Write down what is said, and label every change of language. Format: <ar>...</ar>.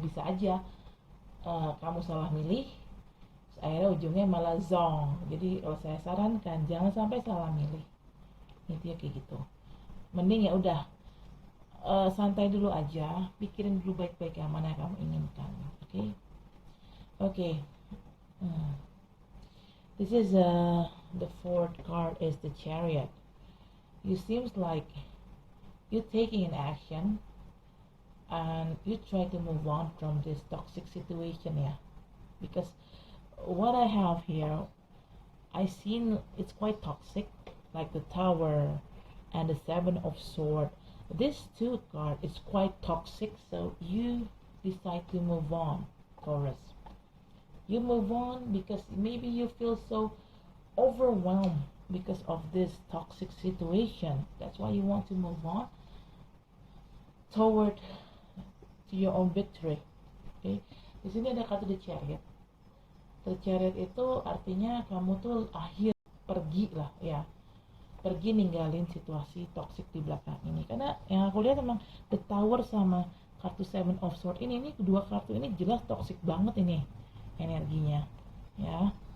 <id>Bisa aja kamu salah milih, akhirnya ujungnya malah zong. Jadi kalau saya sarankan jangan sampai salah milih, intinya kayak gitu. Mending ya udah santai dulu aja, pikirin dulu baik-baik yang mana yang kamu inginkan.</id> <en>Okay. This is the fourth card is the Chariot. You seems like you're taking an action and you try to move on from this toxic situation, yeah. Because what I have here, I seen it's quite toxic, like the Tower and the Seven of Swords. This two card is quite toxic, so you decide to move on, Taurus. You move on because maybe you feel so overwhelmed because of this toxic situation. That's why you want to move on toward to your own victory.</en> <id>Okay. Di sini ada kata the Chariot. The Chariot itu artinya kamu tuh akhir pergi lah ya. Pergi ninggalin situasi toxic di belakang ini. Karena yang aku lihat memang the Tower sama kartu Seven of Swords ini kedua kartu ini jelas toxic banget ini energinya ya.</id>